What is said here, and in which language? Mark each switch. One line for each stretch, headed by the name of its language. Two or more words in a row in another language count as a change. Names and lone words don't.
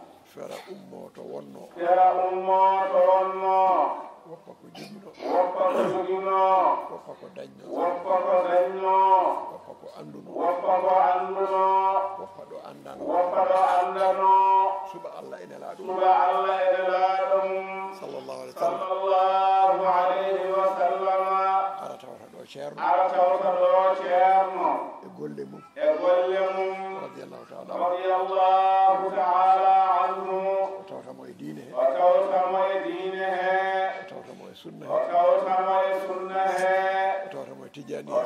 Fula: Fera ummo to wonno. Fera ummo to wonno. Woppa ko jogino. Woppa ko jogino. Woppa ko dañno. Woppa ko dañno. Woppa ko anduno. Woppa ko anduno. Woppa ɗo andano. Woppa ɗo andano. Suba Allah ene laaɗum. Suba Allah ene laaɗum.
Arabic: صلى الله عليه وسلم. صلى الله عليه وسلم.
Fula: Ara tawta ɗo ceerno. Ara tawta ɗo ceerno. E golle mum. E golle mum.
Arabic: رضي الله تعالى. رضي الله تعالى عنه.
Fula: O tawta mo e diine he. O tawta mo e diine he. O tawta mo e sunna O he. tawta mo e sunna he. O tawta mo e tijani O he.